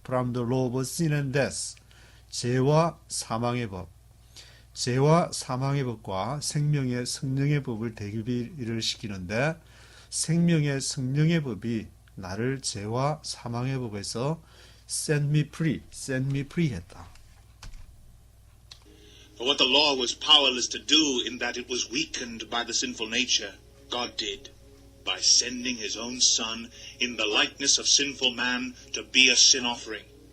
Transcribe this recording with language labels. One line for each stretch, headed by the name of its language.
English: From the law of sin and death.
Korean: 죄와 사망의 법, 죄와 사망의 법과 생명의 성령의 법을 대비를 시키는데, 생명의 성령의 법이 나를 죄와 사망의 법에서
English: set me free
Korean: 했다.
English: For what the law was powerless to do in that it was weakened by the sinful nature, God did, by sending his own Son in the likeness of sinful man to be a sin offering.